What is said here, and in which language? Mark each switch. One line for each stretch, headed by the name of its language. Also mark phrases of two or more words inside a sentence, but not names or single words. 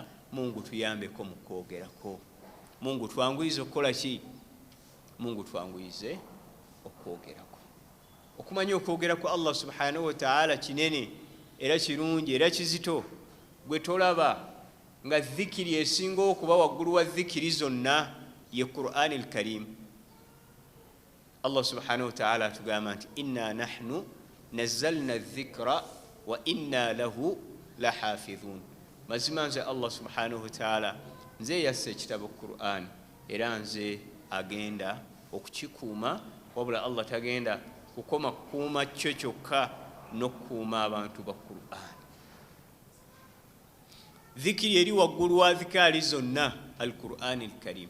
Ganda: Mungu tuyambeko mu kwogerako, Mungu twanguyize okukola ki? Mungu twanguyize okwogerako. Okumanya okwogera kwa
Arabic: الله سبحانه وتعالى
Ganda: kinene era kirungi era kizito. Gwe tolaba nga dhikiri esinga okuba waggulu wa dhikiri zonna ye Qur'an al-Karim.
Arabic: الله سبحانه وتعالى
Ganda: atugamba nti
Arabic: إنا نحن نزلنا الذكر وإنا له لحافظون.
Ganda: Mazima nze
Arabic: الله سبحانه وتعالى
Ganda: nze yasse ekitabo Qur'an era nze agenda okukikuuma, wabula Allah tagenda kukoma kukuuma kyo kyokka n'okukuuma abantu ba Qur'an. Dhikiri eri waggulu wa dhikari zonna al-Qur'an al-Karim.